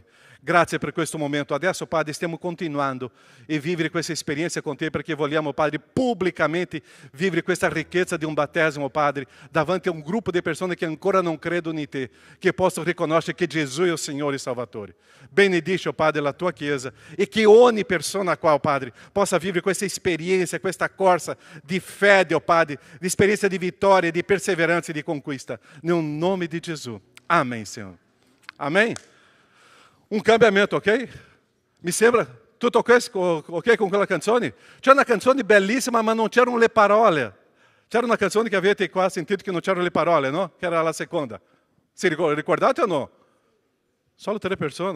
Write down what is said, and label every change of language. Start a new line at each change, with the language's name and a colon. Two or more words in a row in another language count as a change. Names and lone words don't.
Italian: Grazie per questo momento. Adesso, Padre, stiamo continuando e vivere questa esperienza con te, perché vogliamo, Padre, pubblicamente vivere questa ricchezza di un battesimo, Padre, davanti a un gruppo di persone che ancora non credono in te, che possano riconoscere che Gesù è il Signore e Salvatore. Benedici, oh Padre, la tua Chiesa, e che ogni persona qua, oh Padre, possa vivere questa esperienza, questa corsa di fede, oh Padre, di esperienza di vittoria, di perseveranza e di conquista. Nel nome di Gesù.
Portuguese: Amém, Senhor. Amém?
Italian: Un cambiamento, ok? Mi sembra tutto ok con quella canzone? C'è una canzone bellissima, ma non c'erano le parole. C'era una canzone che avete qua sentito che non c'erano le parole, no? Che era la seconda. Si ricordate o no? Solo 3 persone?